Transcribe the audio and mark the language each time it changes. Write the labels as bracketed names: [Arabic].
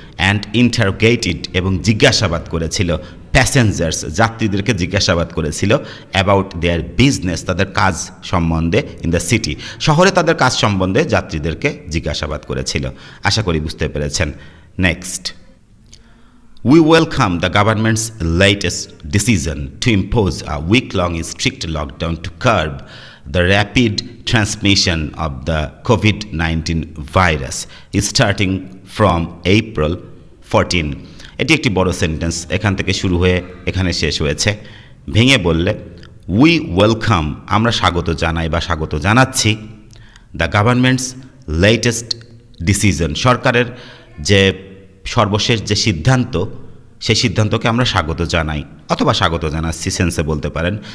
[English] and interrogated, [Bangla] এবং জিজ্ঞাসাবাদ করেছিল, প্যাসেঞ্জার্স যাত্রীদেরকে জিজ্ঞাসাবাদ করেছিল, [English] about their business, [Bangla] তাদের কাজ সম্বন্ধে, [English] in the city, [Bangla] শহরে তাদের কাজ সম্বন্ধে যাত্রীদেরকে জিজ্ঞাসাবাদ করেছিল। আশা করি বুঝতে পেরেছেন। [English] Next, we welcome the government's latest decision to impose a week-long strict lockdown to curb the rapid transmission of the COVID-19 virus starting from April 14. [Bangla] এটি একটি বড় সেন্টেন্স, এখান থেকে শুরু হয়ে এখানে শেষ হয়েছে। ভেঙে বললে [English] we welcome, [Bangla] আমরা স্বাগত জানাই বা স্বাগত জানাচ্ছি, [English] the government's latest [Bangla] ডিসিশন, সরকারের যে সর্বশেষ যে সিদ্ধান্ত, সেই সিদ্ধান্তকে আমরা স্বাগত জানাই অথবা স্বাগত জানাচ্ছি সেন্সে বলতে পারেন।